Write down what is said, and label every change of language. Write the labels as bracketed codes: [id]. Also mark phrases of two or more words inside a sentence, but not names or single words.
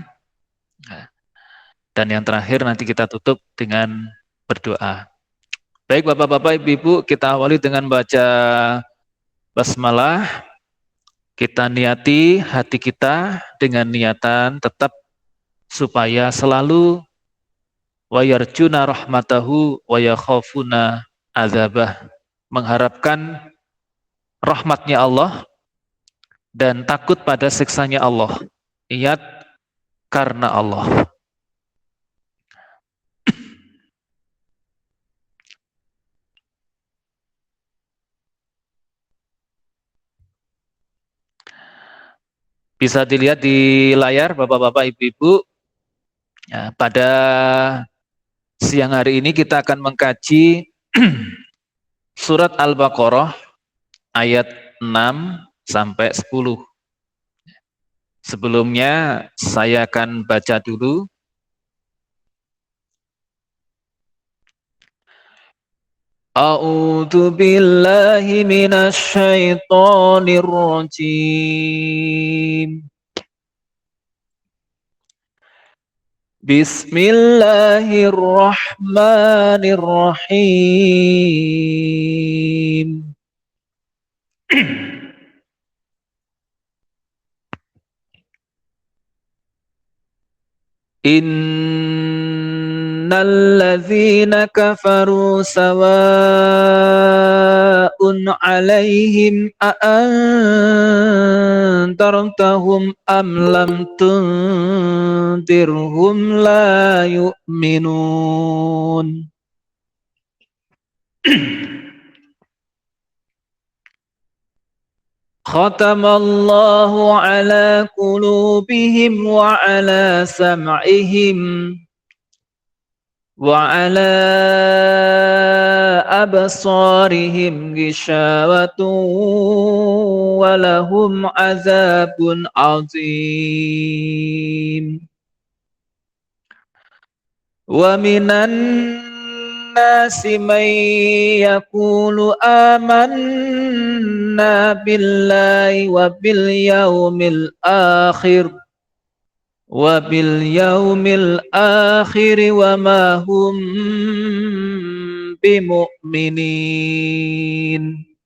[id] Dan yang terakhir nanti kita tutup dengan berdoa. Baik Bapak-Bapak, Ibu-Ibu, kita awali dengan baca basmalah. Kita niati hati kita dengan niatan tetap supaya selalu [ar] ويرجون رحمته ويخافون عذابه, [id] mengharapkan rahmatnya Allah dan takut pada siksanya Allah. Niat karena Allah. Bisa dilihat di layar Bapak-Bapak, Ibu-Ibu. Ya, pada siang hari ini kita akan mengkaji surat Al-Baqarah ayat 6 sampai 10. Sebelumnya saya akan baca dulu. [ar] أعوذ بالله من الشيطان الرجيم. بسم الله الرحمن الرحيم. إن الذين كفروا سواء عليهم أأنذرتهم أم لم تنذرهم لا يؤمنون. ختم الله على قلوبهم وعلى سمعهم وعلى أبصارهم غشاوة ولهم عذاب عظيم. ومن الناس من يقول آمنا بالله وباليوم الآخر وما هم بمؤمنين.